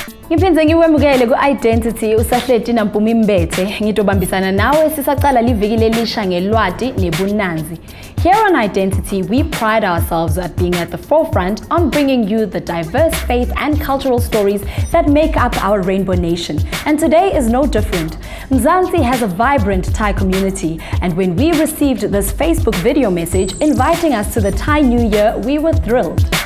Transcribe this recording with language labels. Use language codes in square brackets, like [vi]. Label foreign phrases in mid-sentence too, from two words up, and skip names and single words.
[ss] Ngiphinze ngiwemukele ku-Identity usahleti Mpumi Mbethe ngitobambisana nawe sisaqala liviki lelisha ngelwati nebunanzi. [en] Here on Identity, we pride ourselves at being at the forefront on bringing you the diverse faith and cultural stories that make up our rainbow nation. And today is no different. Mzansi has a vibrant Thai community, and when we received this Facebook video message inviting us to the Thai New Year, we were thrilled.